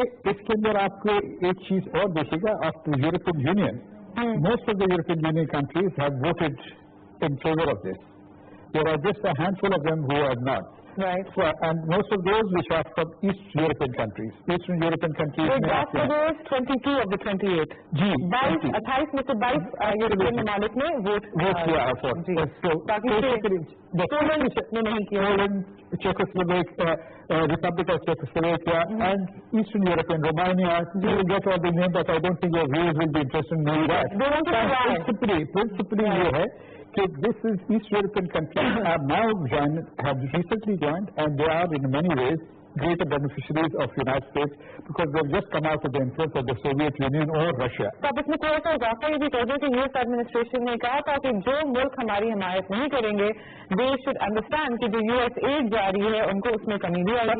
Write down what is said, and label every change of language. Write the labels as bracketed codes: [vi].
[ur] اس کے اندر آپ کو ایک چیز اور دیکھے گا, آپ European union, [en] Most of the European union countries have voted in favor of this. There are just a handful of them who are not. Right. So, and most of those which are from East European countries. Eastern European countries. So that was 22 of the 28. [ur] جی 28 میں سے 22 European ممالک نے vote کیا ہے. Poland نے نہیں کیا. [en] Czechoslovakia, Republic of Czechoslovakia, and Eastern European, Romania. You will get all the names, but I don't think your viewers will be interested in knowing that. They want to try. Principally [ur] یہ ہے کہ [en] this is East European countries have now have recently joined, and they are in many ways greater beneficiaries of the United States because they have just come out of the influence of the Soviet Union or Russia. [ur] تو اب اس میں تھوڑا سا اضافہ یہ بھی کر دیں کہ US ایڈمنسٹریشن نے کہا تھا کہ جو ملک ہماری حمایت نہیں کریں گے, [en] they should understand [ur] کہ جو US ایڈ جاری ہے ان کو اس میں کمی بھی آئے گی.